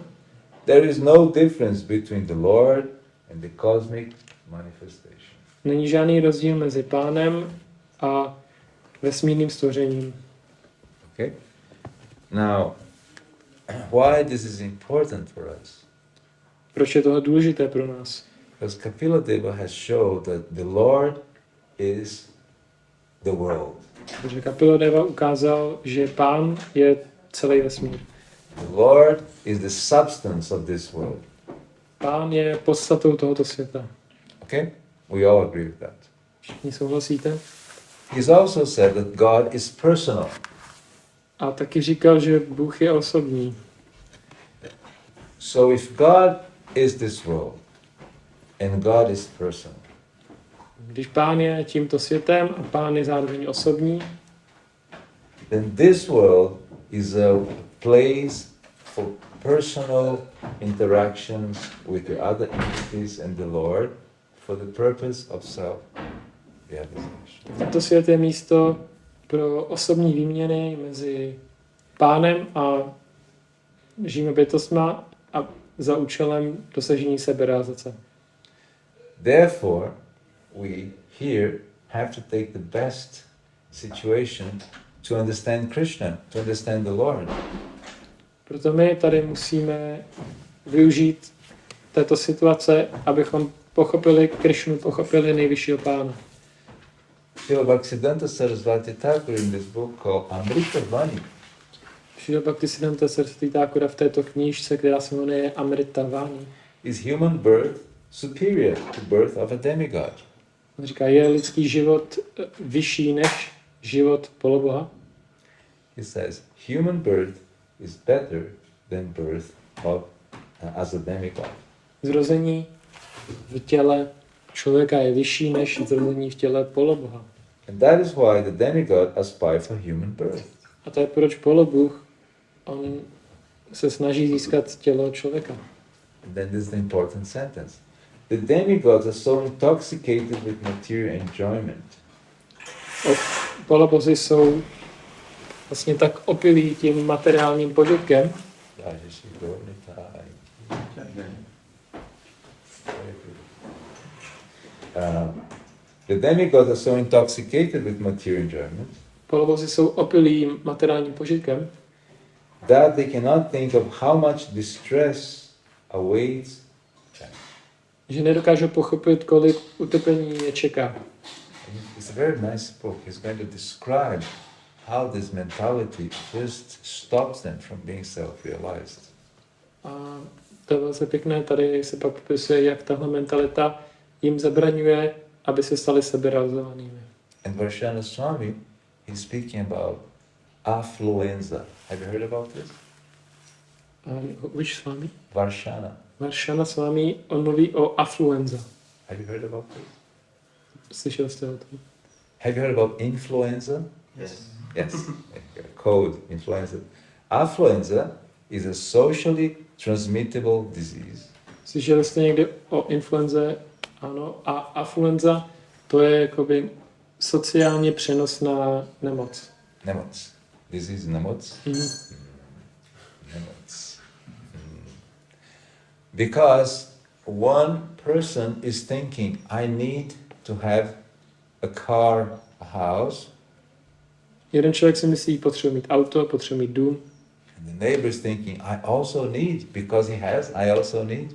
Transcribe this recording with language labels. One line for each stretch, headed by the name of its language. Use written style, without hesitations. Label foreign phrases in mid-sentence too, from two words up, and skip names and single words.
English: there is no difference between the Lord and the cosmic manifestation.
Czech: není žádný rozdíl mezi pánem a vesmírným stvořením.
English: Okay? Now, why this is important for us?
Czech: Proč je tohle důležité pro nás?
English: Because Kapila Deva has showed that the Lord is the world.
Czech: Takže Kapilodeva ukázal, že Pán je celý vesmír.
English: The Lord is the substance of this world.
Czech: Pán je podstatou tohoto světa.
English: Okay? We all agree with that.
Czech: Všichni souhlasíte?
English: He's also said that God is personal.
Czech: A taky říkal, že Bůh je osobní.
English: So if God is this world and God is personal,
Czech: Když Pán je tímto světem a Pán je zároveň osobní,
English: then this world is a place for personal interactions with the other entities and the Lord for the purpose of self-realization.
Czech: tento svět je místo pro osobní výměny mezi Pánem a živými bytostma a za účelem dosažení seberealizace.
English: Therefore, we here have to take the best situation to understand Krishna, to understand the Lord.
Czech: Proto my tady musíme využít této situace, abychom pochopili Krišnu, pochopili nejvyššího Pána.
English: Srila Bhaktisiddhanta Sarasvati Thakur in this book called Amrita Vani
Czech: Srila Bhaktisiddhanta Sarasvati Thakura v této knížce, která se jmenuje Amrita Vani,
English: is human birth superior to birth of a demigod.
Czech: on říká, je lidský život vyšší než život poloboha.
English: He says human birth is better than birth of as a demigod.
Czech: Zrození v těle člověka je vyšší než zrození v těle poloboha.
English: And that is why the demigod aspires for human birth.
Czech: A to je proč polobůh, on se snaží získat tělo člověka.
English: And then this is the important sentence. The demigods are so intoxicated with material enjoyment
Czech: Polobozi jsou vlastně tak opilí tím materiálním požitkem,
English: the demigods are so intoxicated with material enjoyment
Czech: polobozi jsou opilí materiálním požitkem,
English: that they cannot think of how much distress awaits them.
Czech: že nedokážou pochopit, kolik utrpení je čeká.
English: It's a very nice book. He's going to describe how this mentality just stops them from being self-realized.
Czech: A to je velice pěkné, tady se pak popisuje, jak tahle mentalita jim zabraňuje, aby se stali seberealizovanými.
English: And Varshana Swami, he's speaking about affluenza. Have you heard about this? Which Swami? Varshana.
Czech: Varshana Swami, on mluví o affluenza.
English: Have you heard about this?
Czech: Slyšel jste o tom?
English: Have you heard about influenza? Yes. Yes. Code, influenza. Affluenza is a socially transmittable disease.
Czech: Slyšeli jste někdy o influenze? Ano. A affluenza, to je jakoby sociálně přenosná nemoc. Nemoc. Disease nemoc. Mm-hmm. Nemoc.
English: Because one person is thinking, I need to have a car, a house.
Czech: Jeden člověk si myslí, potřebuje mít auto, potřebuje mít dům.
English: And the neighbor is thinking, I also need, because he has, I also need.